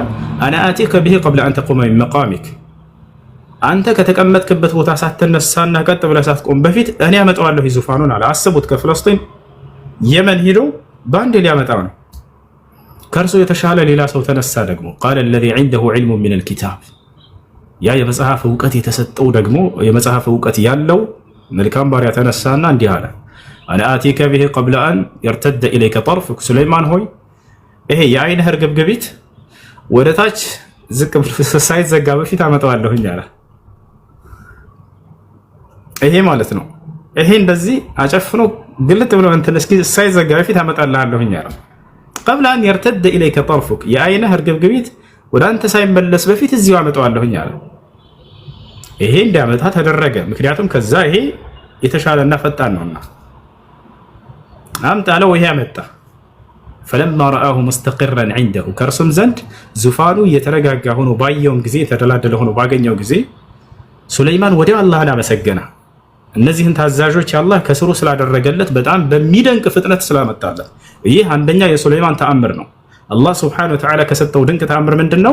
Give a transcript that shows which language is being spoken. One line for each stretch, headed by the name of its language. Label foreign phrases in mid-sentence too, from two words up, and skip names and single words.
Arabic: أنا آتيك به قبل أن تقوم من مقامك
Amharic: አንተ ከተቀመጥክበት ቦታ ሳትነሳና ቀጥ ብለህ ሳትቆም በፊት እኔ አመጣዋለሁ ዙፋኑን አለ። አስቡት፣ ከፍልስጤም የመን ሄዶ በአንድ ሊያመጣው ነው። ከእርሱ የተሻለ ሌላ ሰው ተነሳ ደግሞ ቃለ
Arabic: الذي عنده علم من الكتاب
Amharic: ያ የመጽሐፍ ዕውቀት የተሰጠው ደግሞ የመጽሐፍ ዕውቀት ያለው መልካም ባሪያ ተነሳና እንዲህ አለ
Arabic: أنا آتيك به قبل ان يرتد اليك طرفك
Amharic: ሱለይማን ሆይ ይሄ የአይንህ እርግብግቢት ወደታች ዝቅ ሳይዘጋ በፊት አመጣዋለሁኝ አለ። ይሄ ማለት ነው ይሄ እንደዚህ አጨፍኖ ግልጥ ብሎ እንትን እስኪ ሳይዘጋ በፊት አመጣልሃለሁኝ አለ።
Arabic: قبل ان يرتد اليك طرفك
Amharic: የአይንህ እርግብግቢት ወደ አንተ ሳይመለስ በፊት እዚሁ አመጣዋለሁኝ አለ። ይሄ እንዲያመጣ ተደረገ። ምክንያቱም ከዛ ይሄ የተሻለና ፈጣን ነውና አምጣለው። ይሄ አመጣ።
Arabic: فلما رآه مستقرا عنده
Amharic: ከርሱም ዘንድ ዙፋኑ የተረጋጋ ሆኖ ባየውም ጊዜ የተደላደለ ሆኖ ባገኘው ጊዜ ሱለይማን ወዲያው አላህን አመሰገነ። እነዚህን ታዛዦች አላህ ከስሩ ስላደረገለት በጣም በሚደንቅ ፍጥነት ስላመጣለት። ይህ አንደኛ የሱለይማን ተአምር ነው። አላህ
Arabic: سبحانه وتعالى
Amharic: ከሰጠው ድንቅ ተአምር ምንድነው?